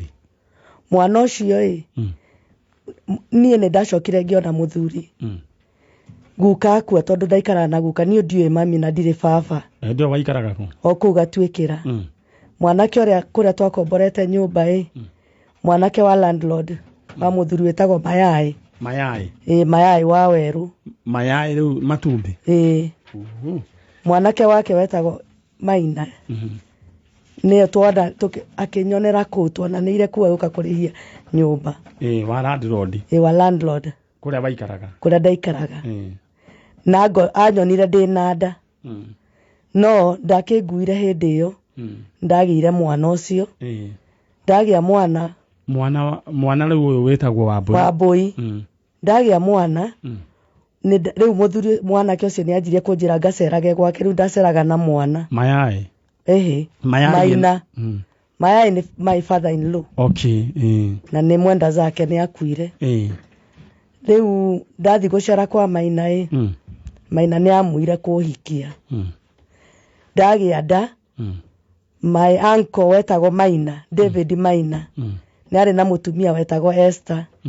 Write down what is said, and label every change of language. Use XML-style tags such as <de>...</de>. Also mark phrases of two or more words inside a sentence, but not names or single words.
<ki>Mwana ucio nie ne ndacokire ngiona muthuri. Guka akua tondu ndaikara na guka ni ndiwe mami na ndire baba. Ndio waikaraga ku. Oku gatwikira. Mwanake uria kuria twakomborete nyumba mwanake wa landlord wa muthuri wetagwo Mayai. Mayai wa Weru. Mayai riu Matumbi. Mwanake wake wetagwo Maina. Niyo twada akinyonera ku tuonanire kuwa uka kurihia nyumba. Wa landlord. Wa landlord. Kuria waikaraga. Kuria ndaikaraga. Nago anyonire ndinada. No ndakiguire hindi iyo. Ndagire mwana ucio. Ndagia mwana riu uyu wetagwo Wambui. Ndagia mwana. Riu muthuri mwana ke ucio ni anjirie kunjira ngacerage gwake riu ndaceraga na mwana. Mayai. Maina. Mayai ni</ki> <en>my father in law.</en> <ki>Okay. Na ni mwenda zake ni akuire. Riu ndathi gucera kwa Maina Maina ni amuire kuhikia. Ndagia nda.</ki> <en>My uncle</en> <ki>wetagwo Maina, David Maina. Ni ari na mutumia wetagwo Esther.</ki>